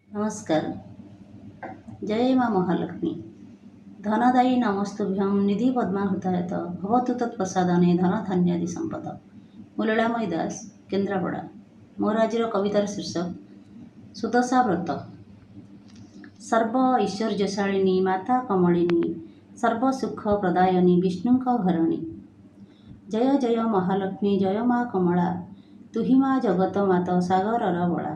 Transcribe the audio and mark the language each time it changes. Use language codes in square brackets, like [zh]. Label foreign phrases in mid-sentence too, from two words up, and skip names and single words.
[hi] नमस्कार। जय माँ महालक्ष्मी। [sa] धनदायी नमस्तुभ्यं निधि पद्माहृतायत भवतु तत्प्रसादने धन धान्यादि संपद। [or] ମୁଁ ଲୀଳାମୟୀ ଦାସ, କେନ୍ଦ୍ରାପଡ଼ା। ମୋର ଆଜିର କବିତାର ଶୀର୍ଷକ ସୁଦଶା ବ୍ରତ। ସର୍ବ ଐଶ୍ୱର୍ଯ୍ୟଶାଳିନୀ ମାତା କମଳିନୀ, ସର୍ବସୁଖ ପ୍ରଦାୟିନୀ ବିଷ୍ଣୁଙ୍କ ଘରଣୀ। ଜୟ ଜୟ ମହାଲକ୍ଷ୍ମୀ, ଜୟ ମା କମଳା, ତୁହି ମା ଜଗତ ମାତ ସାଗରର ବଳା।